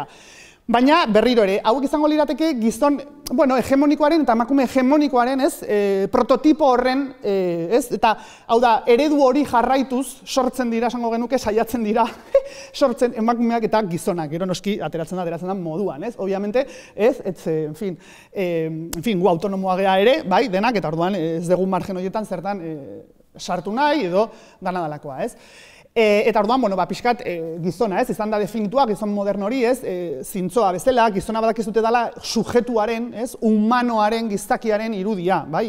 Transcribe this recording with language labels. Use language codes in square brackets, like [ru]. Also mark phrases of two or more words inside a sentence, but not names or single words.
[eu] Baina, berriro ere, hauek izango lirateke gizon, hegemonikoaren eta emakume hegemonikoaren, prototipo horren, eta, hau da, eredu hori jarraituz, sortzen dira, esango genuke, saiatzen dira, sortzen emakumeak eta gizonak, gero noski, ateratzen da moduan, [es] Obviamente, en fin, [eu] gu autonomoa gea ere, bai, denak, eta orduan, ez dugu margen horietan zertan sartu nahi, edo dana dalakoa, Eta orduan, pixkat gizona, izan da definitua, gizon modern hori, zintzoa bezala, gizona badakizute dela sujetuaren, humanoaren, gizakiaren irudia, bai?